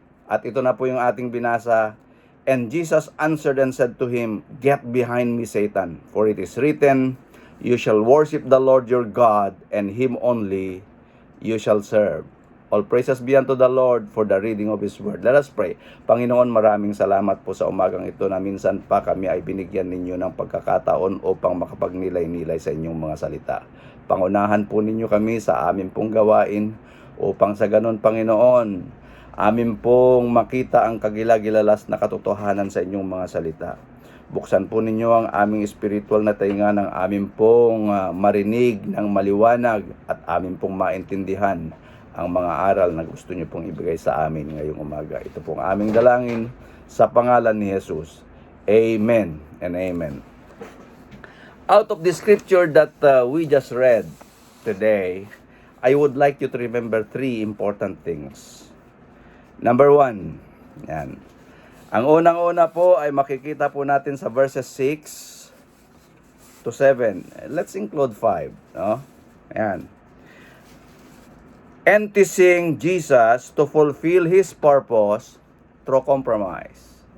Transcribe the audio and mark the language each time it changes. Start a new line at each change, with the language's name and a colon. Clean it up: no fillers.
Filipino: At ito na po yung ating binasa.
English: And Jesus answered and said to him, Get behind me, Satan, for it is written, you shall worship the Lord your God, and Him only you shall serve. All praises be unto the Lord for the reading of His word. Let us pray.
Filipino: Panginoon, maraming salamat po sa umagang ito na minsan pa kami ay binigyan ninyo ng pagkakataon upang makapagnilay-nilay sa inyong mga salita. Pangunahan po ninyo kami sa amin pong gawain upang sa ganon, Panginoon, amin pong makita ang kagilagilalas na katotohanan sa inyong mga salita. Buksan po ninyo ang aming spiritual na tainga ng amin pong marinig ng maliwanag at amin pong maintindihan ang mga aral na gusto niyo pong ibigay sa amin ngayong umaga. Ito pong aming dalangin sa pangalan ni Jesus.
English: Amen and amen. Out of the scripture that we just read today, I would like you to remember 3 important things. Number 1, yan.
Filipino: Ang unang-una po ay makikita po natin sa verses 6 to 7.
English: Let's include 5, no? Yan. And teaching Jesus to fulfill His purpose through compromise.